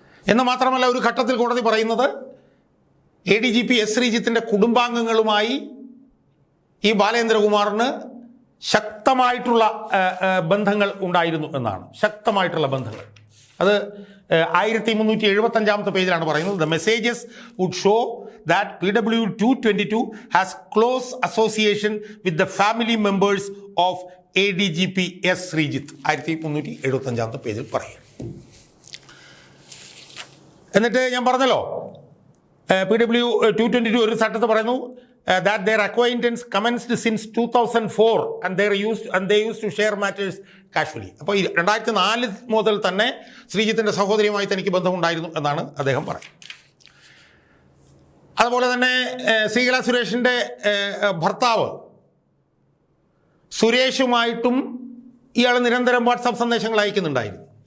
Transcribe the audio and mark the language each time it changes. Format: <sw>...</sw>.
<ml>എന്ന് മാത്രമല്ല, ഒരു ഘട്ടത്തിൽ കോടതി പറയുന്നത് ADGP S. ശ്രീജിത്തിൻ്റെ കുടുംബാംഗങ്ങളുമായി ഈ ബാലേന്ദ്രകുമാറിന് ശക്തമായിട്ടുള്ള ബന്ധങ്ങൾ ഉണ്ടായിരുന്നു എന്നാണ്. ശക്തമായിട്ടുള്ള ബന്ധങ്ങൾ, അത് 1375 പേജിലാണ് പറയുന്നത്.</ml> <en>The messages would show that PW 222 has close association with the family members of ADGP S.</en> <ml>Sreejith 1375 പേജിൽ പറയും. എന്നിട്ട് ഞാൻ പറഞ്ഞല്ലോ, PW 222 ഒരു ചട്ടത്ത് പറയുന്നു,</ml> <en>that their acquaintance commenced since 2004 and they used to share matters casually.</en> <ml>അപ്പോൾ 2004 മുതൽ തന്നെ ശ്രീജിത്തിൻ്റെ സഹോദരിയുമായി തനിക്ക് ബന്ധമുണ്ടായിരുന്നു എന്നാണ് അദ്ദേഹം പറയുന്നത്. അതുപോലെ തന്നെ ശ്രീകല സുരേഷിൻ്റെ ഭർത്താവ് സുരേഷുമായിട്ടും ഇയാൾ നിരന്തരം വാട്സാപ്പ് സന്ദേശങ്ങൾ അയക്കുന്നുണ്ടായിരുന്നു.</ml>